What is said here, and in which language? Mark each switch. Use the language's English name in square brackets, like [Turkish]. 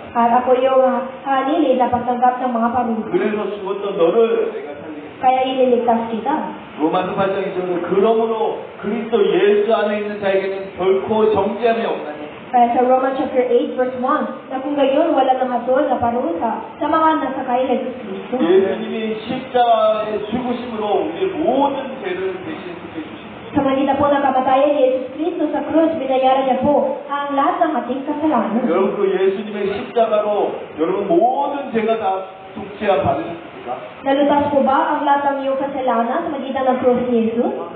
[Filipino] At ako yung halili na pagtanggap ng mga parusa. [Korean] 그래서 죽었던 너를 내가 살리겠다. [Filipino] Kaya ililigtas kita. [Korean] 로마서 8장 2절에 그러므로 그리스도 예수 안에 있는 자에게는 결코 정죄함이 없나니 [Filipino] Kaya sa Romans chapter 8 verse 1, na kung gayon wala nang hatol na parusa sa mga nasa kay Jesus Cristo. [Korean] 예수님이 십자가의 죽으심으로 우리의 모든 죄를 대신 지켜주십니다. [Filipino] Sa magitan po ng kamatayan ni Jesus Cristo sa krus, binayaran niya po ang lahat ng ating kasalanan. [Korean] 여러분 그 예수님의 십자가로 여러분 모든 죄가 다 속죄함 받으셨습니까? [Filipino] Nalutas po ba ang lahat ng iyong kasalanan sa magitan ng krus ni Jesus?